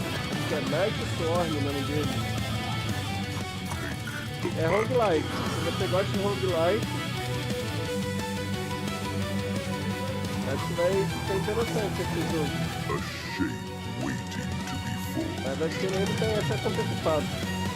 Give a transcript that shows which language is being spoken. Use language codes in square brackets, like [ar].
[pt] Acho que é Nightbot o nome dele. É roguelike. Se você gosta de roguelike, acho que vai ser interessante esse jogo. [en] A shape waiting to be formed. [pt] Mas acho que ele tem acesso antecipado.